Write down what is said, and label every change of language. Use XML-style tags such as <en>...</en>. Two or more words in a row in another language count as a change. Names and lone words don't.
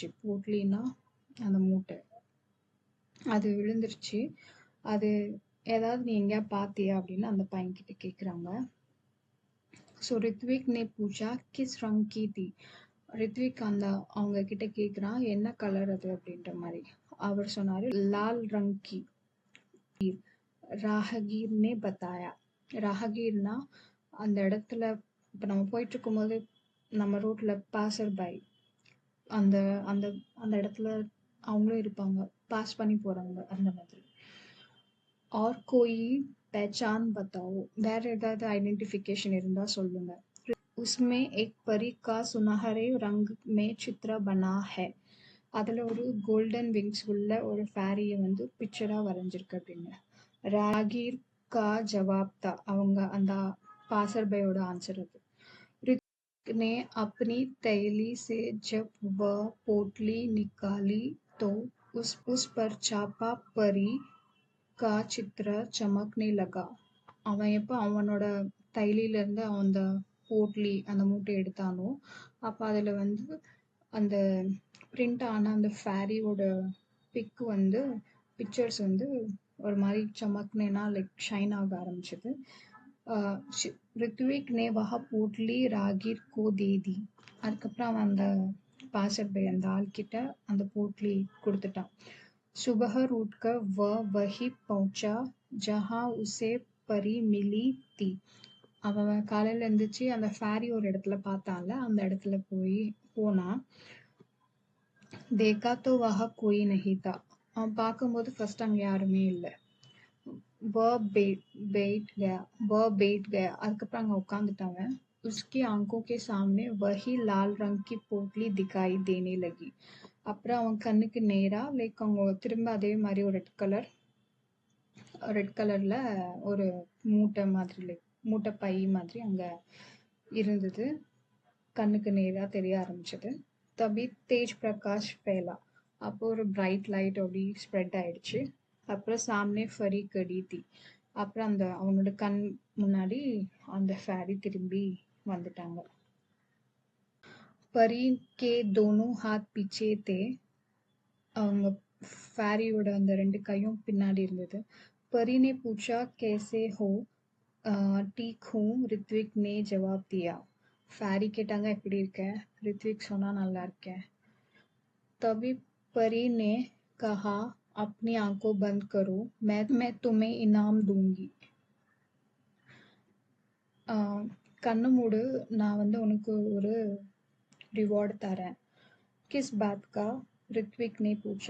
<ta>போட்லின்னா அந்த மூட்டை அது விழுந்துருச்சு. அது ஏதாவது நீ எங்கேயா பார்த்தியா அப்படின்னு அந்த பையன்கிட்ட கேட்குறாங்க.</ta> <hi>सो ऋत्विक ने पूछा किस रंग की थी.</hi> <ta>ரித்விக் அவங்க கிட்ட கேட்குறான் என்ன கலர் அது அப்படின்ற மாதிரி. அவர் சொன்னார்</ta> <hi>लाल रंग की. राहगीर ने बताया.</hi> <ta>ராஹகீர்னா அந்த இடத்துல இப்போ நம்ம போயிட்டு இருக்கும்போது நம்ம ரோட்ல</ta> <en>passer by</en> <ta>அந்த அந்த அந்த இடத்துல அவங்களும் இருப்பாங்க, பாஸ் பண்ணி போறவங்க அந்த மாதிரி.</ta> <hi>और कोई पहचान बताओ.</hi> <ta>வேற ஏதாவது ஐடென்டிஃபிகேஷன் இருந்தா சொல்லுங்க.</ta> <hi>उसमें एक परी का सुनहरे रंग में चित्र बना है.</hi> <ta>அதுல ஒரு</ta> <en>golden wings</en> <ta>உள்ள ஒரு ஃபேரியை வந்து பிக்சரா வரைஞ்சிருக்கு அப்படின்னு.</ta> <hi>राहगीर का जवाब था.</hi> <ta>அவங்க அந்த பாசர் பையோட ஆன்சர் அது.</ta> <hi>ऋतिक ने अपनी थैली से जब वह पोटली निकाली तो उस पर छापा परी का चित्र चमकने लगा.</hi> <ta>அவன் எப்போ அவனோட தைலியிலேருந்து அந்த போட்லி அந்த மூட்டை எடுத்தானோ அப்போ அதில் வந்து அந்த பிரிண்ட் ஆன அந்த ஃபேரியோட பிக்கு வந்து பிக்சர்ஸ் வந்து ஒரு மாதிரி சமக்னேனா</ta> <en>like shine</en> <ta>ஆக ஆரம்பிச்சது.</ta> <hi>ऋत्विक ने वह पोटली राहगीर को दे दी.</hi> <ta>அதுக்கப்புறம் அவன் அந்த</ta> <en>passer by</en> <ta>அந்த ஆள்கிட்ட அந்த போட்லி கொடுத்துட்டான்.</ta> <hi>सुबह उठकर वह वही पहुंचा जहां उसे परी मिली थी.</hi> <ta>அவன் காலையில் எழுந்திரிச்சு அந்த ஃபேரி ஒரு இடத்துல பார்த்தான்ல அந்த இடத்துல போனா.</ta> <hi>देखा तो वहाँ कोई नहीं था.</hi> <ta>அவன் பார்க்கும்போது ஃபர்ஸ்ட் அங்கே யாருமே இல்லை.</ta> <hi>बैठ गया.</hi> <ta>அதுக்கப்புறம் அங்கே உட்காந்துட்டாங்க.</ta> <hi>उसकी आंखों के सामने वही लाल रंग की पोटली दिखाई देने लगी.</hi> <ta>அப்புறம் அவன் கண்ணுக்கு நேரா லைக் அவங்க திரும்ப அதே மாதிரி ஒரு ரெட் கலர்ல ஒரு மூட்டை மாதிரி லைக் மூட்டை பை மாதிரி அங்க இருந்தது. கண்ணுக்கு நேரா தெரிய ஆரம்பிச்சது.</ta> <hi>तभी तेज प्रकाश फैला.</hi> <ta>அப்போ ஒரு</ta> <en>bright light</en> <ta>அப்படி ஸ்ப்ரெட் ஆயிடுச்சு.</ta> <hi>அப்புறம் सामने परी खड़ी थी.</hi> <ta>அப்புறம் அவனோட கண் முன்னாடி அந்த ஃபேரி திரும்பி வந்துட்டாங்க.</ta> <hi>परी के दोनों हाथ पीछे थे.</hi> <ta>அவங்க ஃபேரியோட அந்த ரெண்டு கையும் பின்னாடி இருந்தது.</ta> <hi>परी ने पूछा कैसे हो. ठीक हूँ. ரித்விக் ने जवाब दिया.</hi> <ta>ஃபேரி கேட்டாங்க எப்படி இருக்க. ரித்விக் சொன்னா நல்லா இருக்கேன்.</ta> <hi>तभी परी ने कहा अपनी आंखों बंद करो, मैं तुम्हें इनाम दूंगी.</hi> <ta>கண்ணு மூடு, நான் வந்து உனக்கு ஒரு ரிவார்டு தரேன்.</ta> <hi>किस बात का. ऋत्विक ने पूछा.</hi>